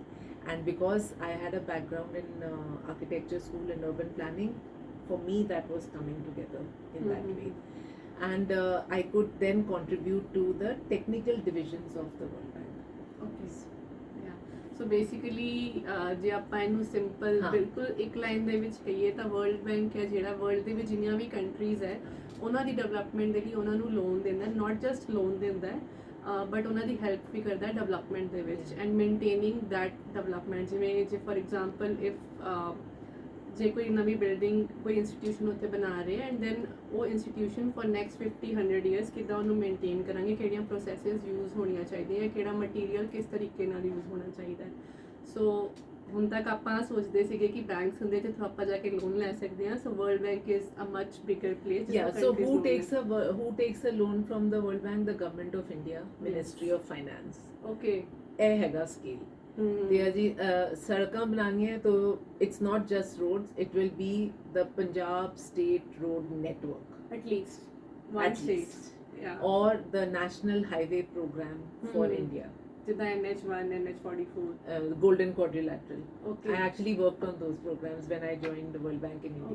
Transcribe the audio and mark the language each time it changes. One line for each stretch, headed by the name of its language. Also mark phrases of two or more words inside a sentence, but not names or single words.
English: And because I had a background in architecture school and urban planning, for me that was coming together in that Mhm. way. And I could then contribute to the technical divisions of the World Bank. Okay. Yeah. So basically
Punjabi: ਜੇ ਆਪਾਂ ਇਹਨੂੰ ਸਿੰਪਲ ਹਾਂ। ਬਿਲਕੁਲ ਇੱਕ ਲਾਈਨ ਦੇ ਵਿੱਚ ਕਹੀਏ ਤਾਂ ਵਰਲਡ ਬੈਂਕ ਹੈ ਜਿਹੜਾ ਵਰਲਡ ਦੇ ਵਿੱਚ ਜਿੰਨੀਆਂ ਵੀ ਕੰਟਰੀਜ਼ ਹੈ ਉਹਨਾਂ ਦੀ ਡਿਵੈਲਪਮੈਂਟ ਦੇ ਲਈ ਉਹਨਾਂ ਨੂੰ ਲੋਨ ਦਿੰਦਾ ਹੈ,
English: not just loan
Punjabi: ਦਿੰਦਾ ਹੈ ਬਟ ਉਹਨਾਂ ਦੀ ਹੈਲਪ ਵੀ ਕਰਦਾ ਹੈ ਡਿਵੈਲਪਮੈਂਟ ਦੇ ਵਿੱਚ
English: and maintaining that development
Punjabi: ਜਿਵੇਂ ਜੇ
English: for example if
Punjabi: ਜੇ ਕੋਈ ਨਵੀਂ ਬਿਲਡਿੰਗ ਕੋਈ ਇੰਸਟੀਟਿਊਸ਼ਨ ਉੱਤੇ ਬਣਾ ਰਹੇ
English: and then
Punjabi: ਉਹ ਇੰਸਟੀਟਿਊਸ਼ਨ
English: for next 50-100 years
Punjabi: ਕਿੱਦਾਂ ਉਹਨੂੰ ਮੇਨਟੇਨ ਕਰਾਂਗੇ, ਕਿਹੜੀਆਂ
English: processes use
Punjabi: ਹੋਣੀਆਂ ਚਾਹੀਦੀਆਂ, ਕਿਹੜਾ ਮਟੀਰੀਅਲ ਕਿਸ ਤਰੀਕੇ ਨਾਲ ਯੂਜ਼ ਹੋਣਾ ਚਾਹੀਦਾ ਹੈ। ਸੋ ਹੁਣ ਤੱਕ ਆਪਾਂ ਸੋਚਦੇ ਸੀਗੇ ਕਿ ਬੈਂਕਸ ਹੁੰਦੇ ਜਿੱਥੋਂ ਆਪਾਂ ਜਾ ਕੇ ਲੋਨ ਲੈ ਸਕਦੇ ਹਾਂ, ਸੋ ਵਰਲਡ ਬੈਂਕ
English: is a much bigger place. Yeah. So who takes a loan from the World Bank? The Government of India, Ministry of Finance. ਓਕੇ।
Punjabi: ਇਹ ਹੈਗਾ ਸਕੇਲ। ਤੇ ਅਜੀ ਸੜਕਾਂ ਬਣਾਉਣੀਆਂ ਤਾਂ
English: it's not just roads, it will be the Punjab State Road Network, at least one At state. least. Yeah. or the National Highway Program for Mhm. India,
Punjabi: ਜਿੱਦਾਂ NH1 NH44.
English: Golden Quadrilateral. Okay. I actually worked on those programs when I joined the World Bank in India.